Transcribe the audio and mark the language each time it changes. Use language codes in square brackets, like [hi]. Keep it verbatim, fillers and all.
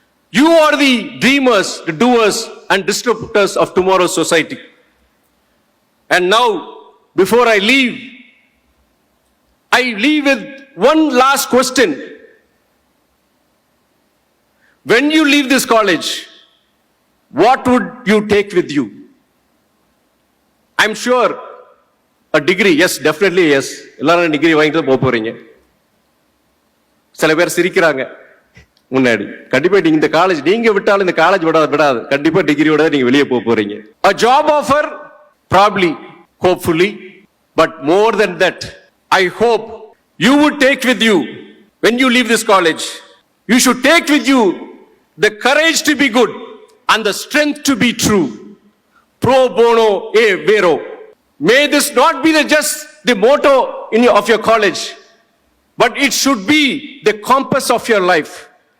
[en] You are the dreamers, the doers, and disruptors of tomorrow's society. And now, before I leave, I leave with one last question. When you leave this college, what would you take with you? I'm sure a degree, yes, definitely yes. [ta] எல்லாரும் degree வாங்கிட்டு தான் போக போறீங்க. சில பேர் சிரிக்கிறாங்க முன்னாடி. கண்டிப்பா நீங்க இந்த காலேஜ் நீங்க விட்டாலும் இந்த காலேஜ் விடாது விடாது கண்டிப்பா டிகிரியோட நீங்க வெளியே போக போறீங்க. [en] A job offer, probably, hopefully, but more than that, I hope you would take with you when you leave this college. You should take with you the courage to be good and the strength to be true. Pro bono e vero. May this not be the just the motto in your, of your college, but it should be the compass of your life.